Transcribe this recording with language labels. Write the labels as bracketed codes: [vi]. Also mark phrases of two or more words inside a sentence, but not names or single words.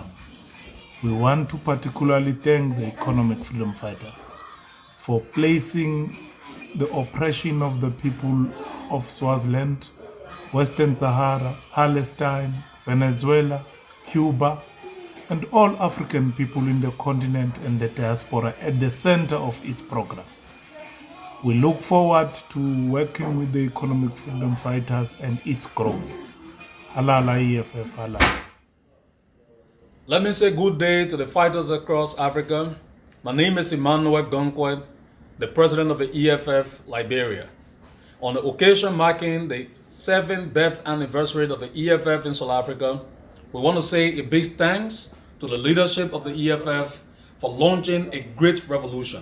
[en] We want to particularly thank the Economic Freedom Fighters for placing the oppression of the people of Swaziland, Western Sahara, Palestine, Venezuela, Cuba, and all African people in the continent and the diaspora at the center of its program. We look forward to working with the Economic Freedom Fighters and its growth. [zu] Halala EFF, halala. [en] Let me say good day to the fighters across Africa. My name is Emmanuel Gonkwe, the president of the EFF Liberia. On the occasion marking the 7th birth anniversary of the EFF in South Africa, we want to say a big thanks to the leadership of the EFF for launching a great revolution.